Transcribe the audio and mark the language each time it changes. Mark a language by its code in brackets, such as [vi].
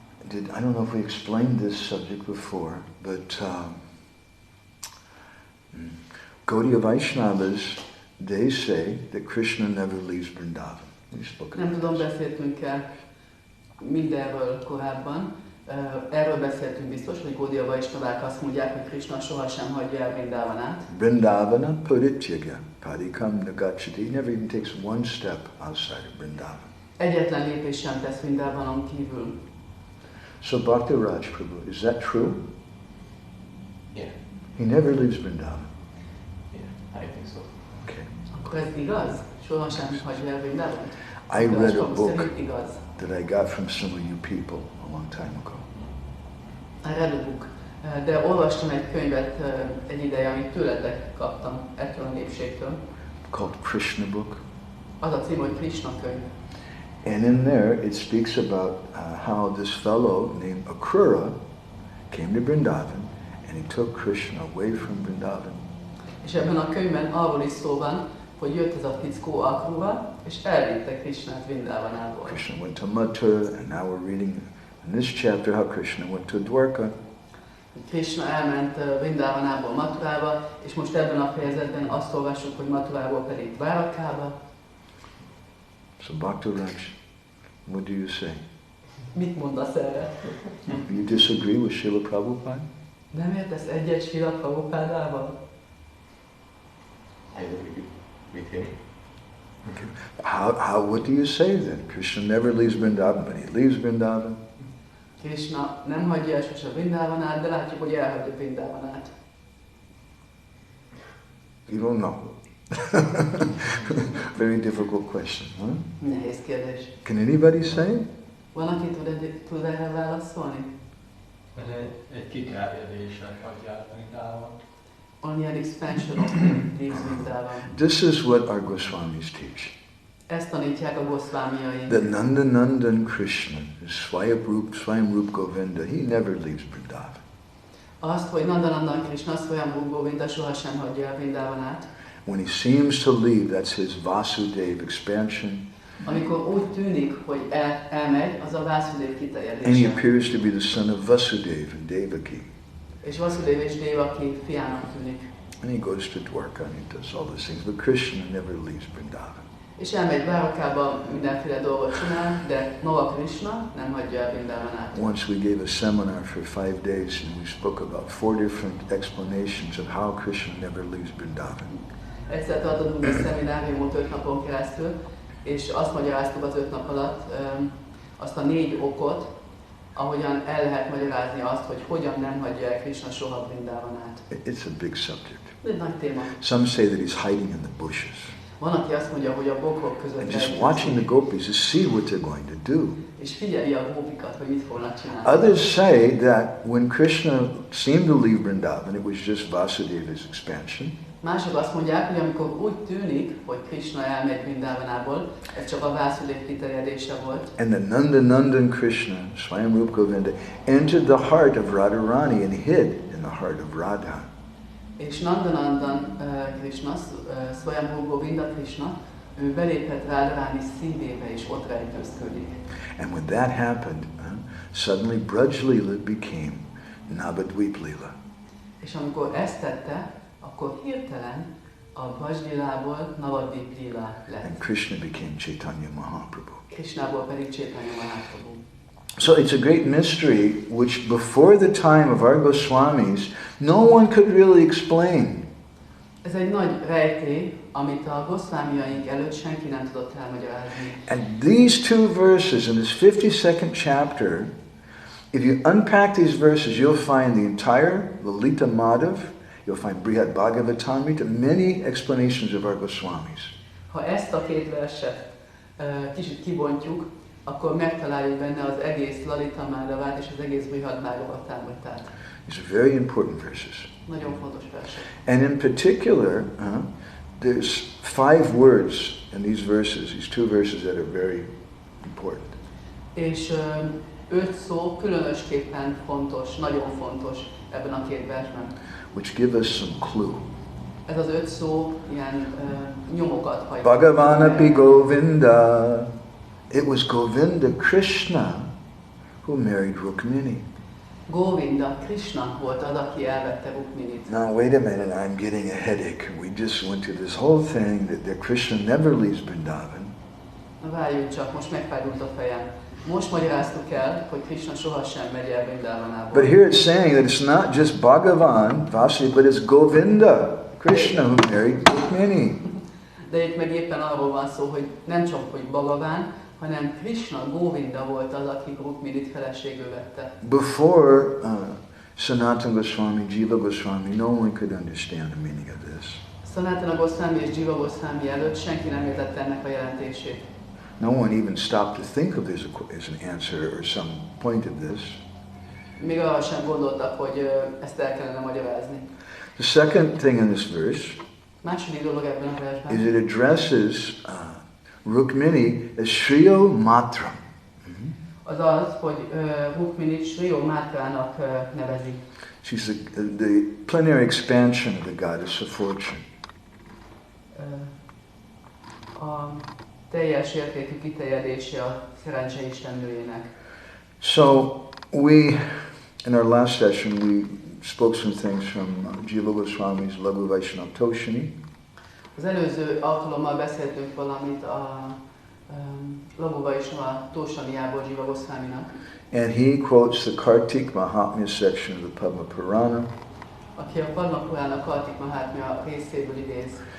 [en] I don't know if we explained this subject before, but Gaudiya Vaishnavas, they say that Krishna never leaves Vrindavan. [hu] Nem tudom, beszéltünk-e mindenről korábban. Erről beszéltünk biztos, hogy Gaudiya Vaishnavák azt mondják, hogy Krishna sohasem hagyja el Vrindavanát. [sa] Vrindavana parityaga padikam nagachati. [en] He never even takes one step outside of Vrindavan. [hu] Egyetlen lépés sem tesz Vrindavanon kívül. [en] So Bhakti Raj Prabhu, is that true? Yeah. He never leaves Vrindavan. Yeah, I think so. Okay. [hu] Akkor ez igaz? Sohasem hagyja el Vrindavant? [en] I read a book [hu] Szerint igaz. [en] that I got from some of you people a long time ago. I read a book. [hu] De olvastam egy könyvet egy ideje, amit tőletek kaptam, ettől a népségtől. [en] Called Krishna book. [hu] Az a cím, hogy Krishna könyv. [en] And in there it speaks about how this fellow named Akrura came to Vrindavan and he took Krishna away from Vrindavan. [hu] És ebben a könyvben arról is szó van, hogy jött ez a fickó Akrura, és elvitte Krishnát Vrindavanából. [en] Krishna went to Mathura, and now we're reading in this chapter how Krishna went to Dwarka. [hu] Krishna elment Vrindavanából Mathurába, és most ebben a fejezetben azt olvassuk, hogy Mathurából pedig Dvárakába. [en] So Bhakti Raj, what do you say? [hu] Mit mondasz erre? [en] You disagree with Srila Prabhupada? [hu] Nem értesz egyet Srila Prabhupádával? [en] I agree with him. Okay. What do you say then? Krishna never leaves Vrindavan, but he leaves Vrindavan. [hu] Krishna nem hagyja el sose Vrindavanát, de látjuk, hogy elhagyja Vrindavanát. [en] You don't know. Very difficult question, huh? [hu] Nehéz kérdés. [en] Can anybody say? [hu] Van, aki tud erre válaszolni? Egy kiterjedésen hagyják Vrindávant. [en] Only an expansion of him leaves Vrindavan. This is what our Goswamis teach. [hu] Ezt tanítják a Goswamiai. [en] That Nandanandan Krishna, Swayam Rup Govinda, he never leaves Vrindavan. [hu] Azt, hogy Nandanandan Krishna, Swayam Rupa Govinda sohasem hagyja el Vrindavanát. [en] When he seems to leave, that's his Vasudeva expansion. [hu] Amikor úgy tűnik, hogy elmegy, az a Vasudeva [en] And he [hu] kiterjedése. [en] appears to be the son of Vasudeva and Devaki. [hu] És Vasudeva és Devaki fiának tűnik. [en] And he goes to Dwarka and he does all these things. But Krishna never leaves Vrindavan. [hu] És elmegy Dvárakába, mindenféle dolgot csinál, de maga Krishna nem hagyja el Vrindavanát. [en] Once we gave a seminar for 5 days and we spoke about 4 different explanations of how Krishna never leaves Vrindavan. [hu] Egyszer tartottunk egy szemináriumot 5 napon keresztül, és azt magyaráztuk az 5 nap alatt azt a 4 okot, ahogyan el lehet magyarázni azt, hogy hogyan nem hagyja el Krishna soha Vrindavanát. [en] It's a big subject. [hu] Ez egy nagy téma. [en] Some say that he's hiding in the bushes. [hu] Van, aki azt mondja, hogy a bokrok között [en] And just watching the gopis to see what they're going to do. [hu] és figyeli a gópikat, hogy mit fognak csinálni. [en] Others say that when Krishna seemed to leave Vrindavan, it was just Vasudeva's expansion. [hu] Mások azt mondják, hogy amikor úgy tűnik, hogy Krishna elmegy Vrindavanából, ez csak a Vasudev kiterjedése volt. [en] And the Nandanandan Krishna, Swayam Rupa Govinda, entered the heart of Radharani and hid in the heart of Radha. [hu] És Nandanandan Krishna, Swayam Rupa Govinda Krishna, ő beléphet Radharani szívébe és ott rejtőzködik. [en] And when that happened, suddenly Braj Lila became Navadvip Lila. [hu] És amikor ezt tette, akkor hirtelen a Braj-lilából Navadvip Lila lett. [en] And Krishna became Chaitanya Mahaprabhu. [hu] Krishnából pedig Chaitanya Mahaprabhu. [en] So it's a great mystery which before the time of our Goswamis, no one could really explain. [hu] Ez egy nagy rejtély, amit a Goswamiaink előtt senki nem tudott elmagyarázni. [en] And these two verses in this 52nd chapter, if you unpack these verses, you'll find the entire Lalita Madhava, you'll find Brihad Bhagavatamrita, many explanations of our Goswamis. [hu] Ha ezt a két verset kicsit kibontjuk, akkor megtaláljuk benne az egész Lalita Madhavát és az egész Brihad Bhagavatamritát. [en] These are very important verses. [hu] Nagyon fontos versek. [en] And in particular, there's 5 words in these verses, these 2 verses that are very important. [hu] És 5 szó különösképpen fontos, nagyon fontos ebben a két versben. [en] Which give us some clue. [hu] Ez az 5 szó ilyen nyomokat hajt. [sa] Bhagavanapi Govinda. [en] It was Govinda Krishna who married Rukmini. [hu] Govinda, Krishna volt az, aki elvette Rukminit. [en] Now wait a minute, I'm getting a headache. We just went to this whole thing that Krishna never leaves Vrindavan. [hu] Na várjunk csak, most megfájdult a fejem. Most magyaráztuk el, hogy Krishna sohasem megy el Vrindavanából. [en] But here it's saying that it's not just Bhagavan, Vasudeva, but it's Govinda, Krishna who married Rukmini. [hu] De itt meg éppen arról van szó, hogy nem csak hogy Bhagavan, hanem Krishna, Govinda volt az, aki Rukminit feleségül vette. [en] Before Sanatana Goswami, Jiva Goswami, no one could understand the meaning of this. [hu] Sanatana Goswami és Jiva Goswami előtt senki nem értette ennek a jelentését. [en] No one even stopped to think of this as an answer or some point of this. [hu] Még arra sem gondoltak, hogy ezt el kellene magyarázni. [en] The second thing in this verse [hu] Második dolog ebben a versben. [en] is it addresses Rukmini as Sriyo Matram. [hu] Az az, hogy Rukminit Sriyo Matrának nevezi. [en] She's the plenary expansion of the goddess of fortune. [hu] A teljes értékű kiterjedése a szerencse istennőjének. [en] So in our last session, we spoke some things from Jiva Goswami's Laghu Vaishnava Toshini. [hu] Az előző alkalommal beszéltünk valamit a Laghu Vaishnava Toshaniából Jiva Goswaminak, [en] And he quotes the Kartik Mahatmya section of the Padma Purana. [hu] aki a Padma Purana Kartik Mahatmya részéből idéz.